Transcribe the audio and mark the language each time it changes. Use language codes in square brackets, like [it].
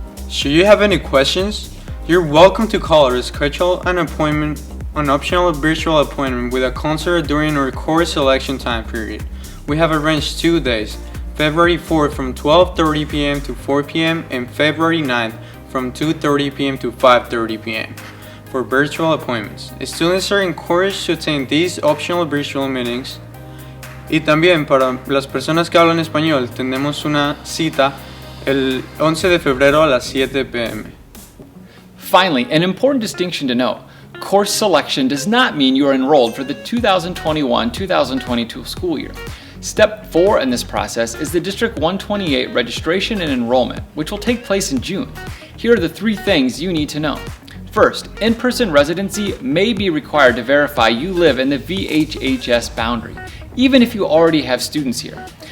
[en] Should you have any questions, you're welcome to call or schedule an optional virtual appointment with a counselor during our course selection time period. We have arranged 2 days, February 4th from 12:30 p.m. to 4 p.m. and February 9th from 2:30 p.m. to 5:30 p.m. for virtual appointments. Students are encouraged to attend these optional virtual meetings. [es] Y también para las personas que hablan español, tenemos una cita el 11 de febrero a las 7 p.m. [en] Finally, an important distinction to note. Course selection does not mean you are enrolled for the 2021-2022 school year. Step 4 in this process is the District 128 registration and enrollment, which will take place in June. Here are the 3 things you need to know. First, in-person residency may be required to verify you live in the VHHS boundary, even if you already have students here.